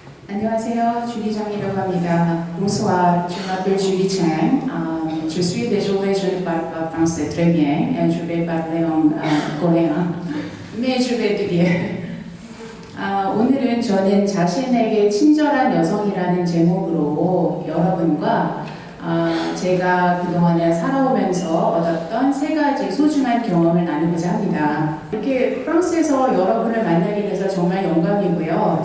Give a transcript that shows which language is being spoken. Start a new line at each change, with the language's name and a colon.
Korean: An녕하세요, Julie Zhang이라고 합니다.
French: Bonsoir, je m'appelle Julie Chang. Je suis désolée, je ne parle pas français très bien. Je vais parler en coréen. Mais je vais étudier.
Korean: 오늘은 저는 자신에게 친절한 여성이라는 제목으로 여러분과 제가 그동안에 살아오면서 얻었던 3가지 소중한 경험을 나누고자 합니다. 이렇게 프랑스에서 여러분을 만나게 돼서 정말 영광이고요.